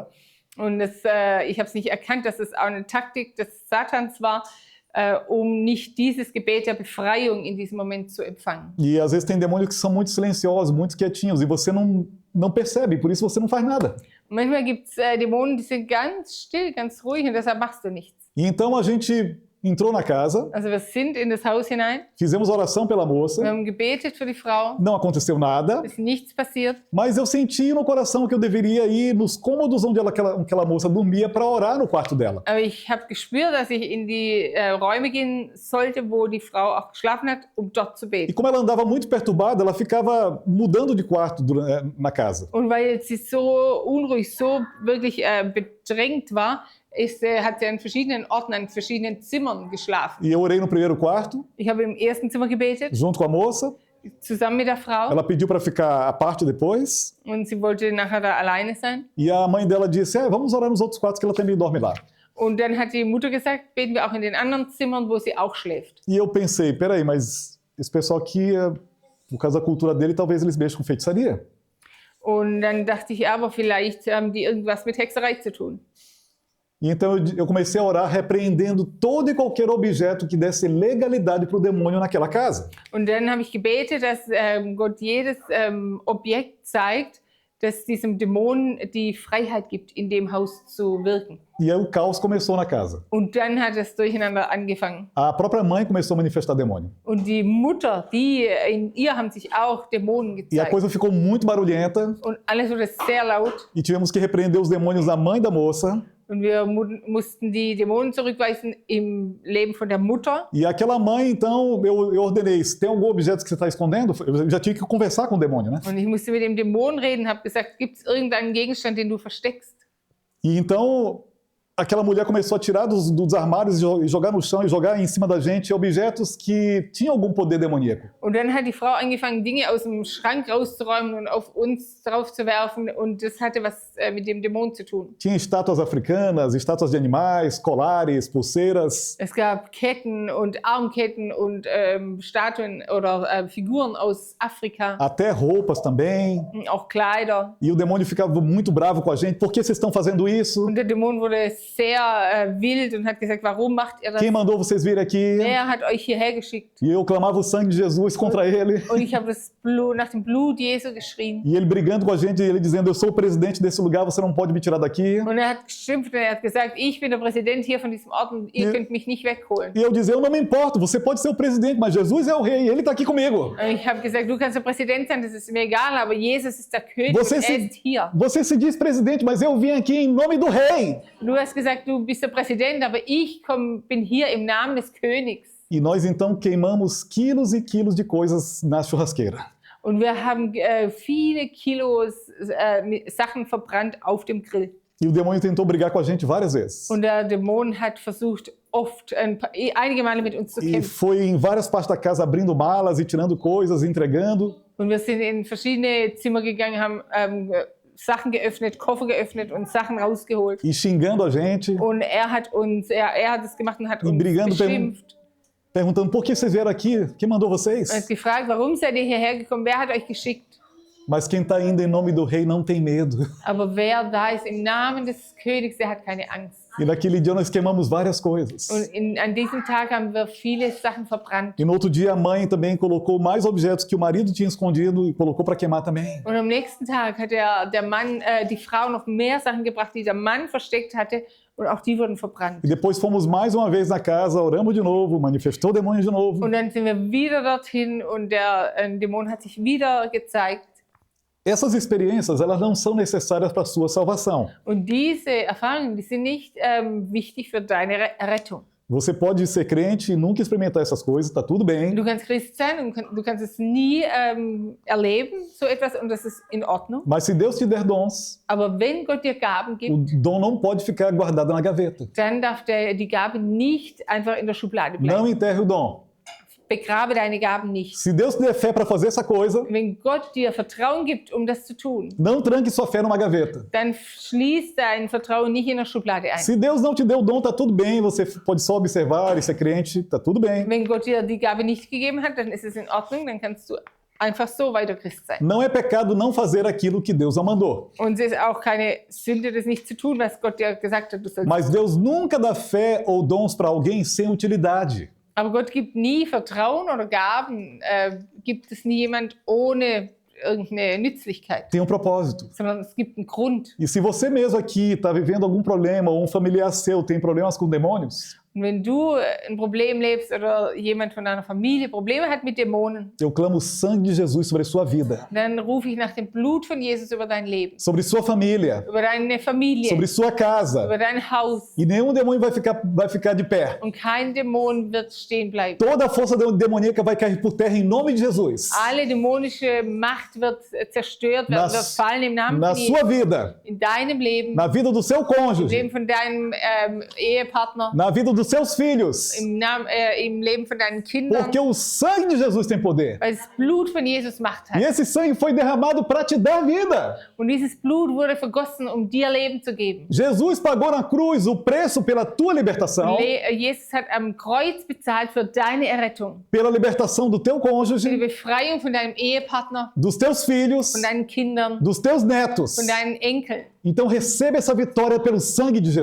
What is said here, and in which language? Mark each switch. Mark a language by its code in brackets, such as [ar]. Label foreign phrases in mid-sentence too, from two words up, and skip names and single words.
[de] Und ich habe es nicht erkannt, dass es auch eine Taktik des Satans war, um nicht dieses Gebet der Befreiung in diesem Moment zu empfangen. [pt] E às vezes tem demônios que são muito silenciosos, muito quietinhos, e você não percebe, por isso você não faz nada. [de] Manchmal gibt es Dämonen, die sind ganz still, ganz ruhig und deshalb machst du nichts. [pt] E então a gente entrou na casa, [de] Also wir sind in das Haus hinein, [pt] fizemos oração pela moça, [de] wir haben gebetet für die Frau, [pt] não aconteceu nada, [de] es ist nichts passiert. [pt] mas eu senti no coração que eu deveria ir nos cômodos onde aquela moça dormia para orar no quarto dela. [de] Aber ich habe gespürt, dass ich in die Räume gehen sollte, wo die Frau auch geschlafen hat, um dort zu [pt] E [de] beten. [pt] como ela andava muito perturbada, ela ficava mudando de quarto na casa. [de] Und weil sie so unruhig, so wirklich bedrängt war, hat sie an verschiedenen Orten, an verschiedenen Zimmern geschlafen. [pt] E eu orei no primeiro quarto, [de] Ich habe im ersten Zimmer gebetet, [pt] junto com a moça. [de] zusammen mit der Frau. [pt] Ela pediu para ficar à parte depois. [de] Und sie wollte nachher da alleine sein. [pt] E a mãe dela disse, vamos orar nos outros quartos que ela também dorme lá. [de] Und dann hat die Mutter gesagt, beten wir auch in den anderen Zimmern, wo sie auch schläft. [pt] E eu pensei, peraí, mas esse pessoal aqui, por causa da cultura dele, talvez eles mexam com feitiçaria. [de] Und dann dachte ich, aber vielleicht haben die irgendwas mit Hexerei zu tun. [pt] E então eu comecei a orar repreendendo todo e qualquer objeto que desse legalidade para o demônio naquela casa. [de] Und dann habe ich gebetet, dass Gott jedes Objekt zeigt, das diesem Dämon die Freiheit gibt, in dem Haus zu wirken. [pt] E aí o caos começou na casa. [de] Und dann hat das Durcheinander angefangen. [pt] A própria mãe começou a manifestar demônio. [de] Und die Mutter, in ihr haben sich auch Dämonen [pt] E a [de] gezeigt. [pt] coisa ficou muito barulhenta [de] Und alles wurde sehr laut. [pt] e tivemos que repreender os demônios da mãe da moça. [de] Und wir mussten die Dämonen zurückweisen im Leben von der Mutter. [pt] E aquela mãe, então, eu ordenei, se tem algum objeto que você está escondendo, eu já tinha que conversar com o demônio, né? [de] Und ich musste mit dem Dämon reden, habe gesagt, gibt es irgendeinen Gegenstand, den du versteckst? E então, aquela mulher começou a tirar dos armários e jogar no chão e jogar em cima da gente objetos que tinham algum poder demoníaco. Und dann hat die Frau angefangen, Dinge aus dem Schrank rauszuräumen und auf uns drauf zu werfen. Und das hatte was mit dem Dämon zu tun. [pt] Tinha estátuas africanas, estátuas de animais, colares, pulseiras. [de] Es gab Ketten und Armketten und Statuen oder Figuren aus Afrika, [pt] Até roupas também. [de] auch Kleider. [pt] E o demônio ficava muito bravo com a gente. Por que vocês estão fazendo isso? [de] Und der Dämon wurde sehr wild und hat gesagt, warum macht ihr das? [pt] Quem mandou vocês vir aqui? [de] Wer hat euch hierher geschickt? [pt] E eu clamava o sangue de Jesus contra ele. [de] Und ich habe das Blut, nach dem Blut Jesu geschrien. [pt] E ele brigando com a gente, ele dizendo, eu sou o presidente desse lugar, você não pode me tirar daqui. [de] Und hat geschimpft und hat gesagt, ich bin der Präsident hier von diesem Ort und ihr könnt mich nicht wegholen. [pt] E eu dizia, eu não me importo, você pode ser o presidente, mas Jesus é o rei, ele está aqui comigo. [de] Und ich habe gesagt, du kannst der Präsident sein, das ist mir egal, aber Jesus ist der König [pt] Você [de] und er [pt] se, [de] ist hier. [pt] você se diz presidente, mas eu vim aqui em nome do rei. [de] Du hast gesagt, du bist der Präsident, aber ich bin hier im Namen des Königs. [pt] E nós então queimamos quilos e quilos de coisas na churrasqueira. [de] Und wir haben viele Kilos Sachen verbrannt auf dem Grill. [pt] E o demônio tentou brigar com a gente várias vezes. [de] Und der Dämon hat versucht, oft einige Male mit uns zu [pt] E [de] kämpfen. [pt] foi em várias partes da casa abrindo malas e tirando coisas, entregando. [de] Und wir sind in verschiedene Zimmer gegangen, haben Sachen geöffnet, Koffer geöffnet und Sachen rausgeholt. [pt] E xingando a gente, [de] Und er hat es gemacht und hat [pt] e [de] uns [pt] brigando, [de] beschimpft. [pt] perguntando por que vocês vieram aqui? Quem mandou [de] Er [pt] vocês? [de] hat gefragt, warum seid ihr hierher gekommen? Wer hat euch geschickt? [pt] Mas quem está indo em nome do rei não tem medo. [de] Aber wer da ist im Namen des Königs, der hat keine Angst. [pt] E naquele dia nós queimamos várias coisas. [de] Und an diesem Tag haben wir viele Sachen verbrannt. [pt] E no outro dia a mãe também colocou mais objetos que o marido tinha escondido e colocou para queimar também. [de] Und am nächsten Tag hat der Mann, die Frau noch mehr Sachen gebracht, die der Mann versteckt hatte. Und auch die wurden verbrannt. [pt] E depois fomos mais uma vez na casa, oramos de novo, manifestou o demônio de novo. [de] Und dann sind wir wieder dorthin und der Dämon hat sich wieder gezeigt. [pt] Essas experiências, elas não são necessárias para a sua salvação. [de] Und diese Erfahrungen, die sind nicht wichtig für deine Rettung. [pt] Você pode ser crente e nunca experimentar essas coisas, tá tudo bem. [de] Du kannst Christ sein und du kannst es nie erleben, so etwas, und das ist in Ordnung. [pt] Mas se Deus te der dons, [de] Aber wenn Gott dir Gaben [pt] o [de] gibt, [pt] dom não pode ficar guardado na gaveta. [de] dann darf die Gabe nicht einfach in der Schublade bleiben. [pt] Não enterre o dom. [de] Begrabe deine Gaben nicht. [pt] Se Deus te der fé para fazer essa coisa, [de] Wenn Gott dir Vertrauen gibt, um das zu tun, [pt] não tranque sua fé numa gaveta. [de] dann schließ dein Vertrauen nicht in der Schublade ein. [pt] Se Deus não te deu o dom, tá tudo bem, você pode só observar e ser crente, tá tudo bem. [de] Wenn Gott dir die Gabe nicht gegeben hat, dann ist es in Ordnung, dann kannst du einfach so weiter Christ sein. [pt] Não é pecado não fazer aquilo que Deus não mandou. [de] Und es ist auch keine Sünde, das nicht zu tun, was Gott dir gesagt hat, du sollst. [pt] Mas Deus nunca dá fé ou dons para alguém sem utilidade. [de] Aber Gott gibt nie Vertrauen oder Gaben, gibt es nie jemand ohne irgendeine Nützlichkeit, [pt] Tem um propósito. [de] sondern es gibt einen Grund. [pt] E se você mesmo aqui está vivendo algum problema, ou um familiar seu tem problemas com demônios, [de] Und wenn du ein Problem lebst oder jemand von deiner Familie Probleme hat mit Dämonen, [pt] eu clamo o sangue de Jesus sobre a sua vida, [de] dann rufe ich nach dem Blut von Jesus über dein Leben, [pt] sobre sua família, [de] über deine Familie, [pt] sobre sua casa. [de] über dein Haus. [pt] E nenhum demônio vai ficar de pé. [de] Und kein Dämon wird stehen bleiben. [pt] Toda a força demoníaca vai cair por terra em nome de Jesus. [de] Alle dämonische Macht wird zerstört werden, wird fallen im Namen [pt] Na [de] von [pt] sua [de] Jesus. [pt] vida, [de] In deinem Leben, [pt] na vida do seu [de] im [pt] cônjuge, [de] Leben von deinem Ehepartner, [pt] na vida dos seus filhos. [de] im Leben von deinen Kindern, [pt] Porque o sangue de Jesus tem poder. [de] weil das Blut von Jesus Macht [pt] E [de] hat. [pt] esse sangue foi derramado para te dar vida. [de] Und dieses Blut wurde vergossen, um dir Leben zu geben. [pt] Jesus pagou na cruz o preço pela tua libertação, [de] Jesus hat am Kreuz bezahlt für deine Errettung, [pt] pela libertação do teu [de] für die [pt] cônjuge, [de] Befreiung von deinem Ehepartner, [pt] dos teus filhos, [de] von deinen Kindern, [pt] dos teus netos. [de] von deinen Enkeln. [pt] Então receba essa vitória pelo sangue de